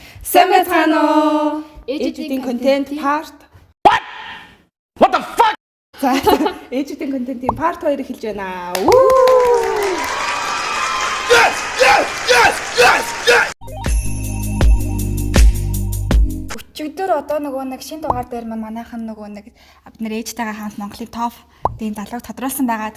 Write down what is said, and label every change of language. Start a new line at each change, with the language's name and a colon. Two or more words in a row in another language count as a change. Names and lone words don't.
Mongolian: Сайн байна уу? Ээжүүдийн контент part.
English: What the fuck?
Mongolian: За, ээжүүдийн контентын part 2 эхэлж байна.
English: Yes!
Mongolian: Өчигдөр одоо нөгөө нэг шинэ дугаар дээр манайхан нөгөө нэг бид нэр ээжтэйгээ хамт Монголын топ тийм залууг тодруулсан байгаа.